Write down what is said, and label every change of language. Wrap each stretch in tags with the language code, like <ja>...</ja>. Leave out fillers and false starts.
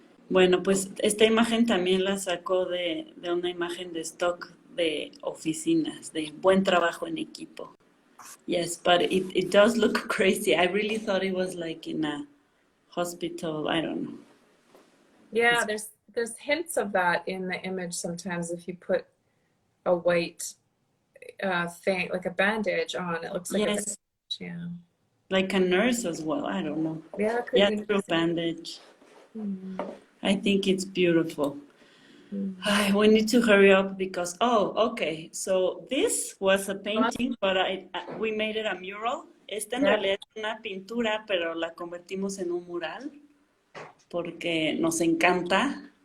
<es>Bueno, pues esta imagen también la sacó de una imagen de stock de oficinas, de buen trabajo en equipo.</es> <en>Yes, but it does look crazy. I really thought it was like in a hospital. I don't know. Yeah, there's hints of that in the image sometimes. If you put a white thing, like a bandage on, it looks like Yes, a, yeah. like a nurse as well. I don't know. Yeah, it could Yeah, be through nice. bandage. Mm-hmm. I think it's beautiful. Mm-hmm. We need to hurry up because, okay. So this was a painting, but we made it a mural.</en> <es>Esta en</es> <en>Yeah.</en> <es>realidad es una pintura, pero la convertimos en un mural porque nos encanta.</es>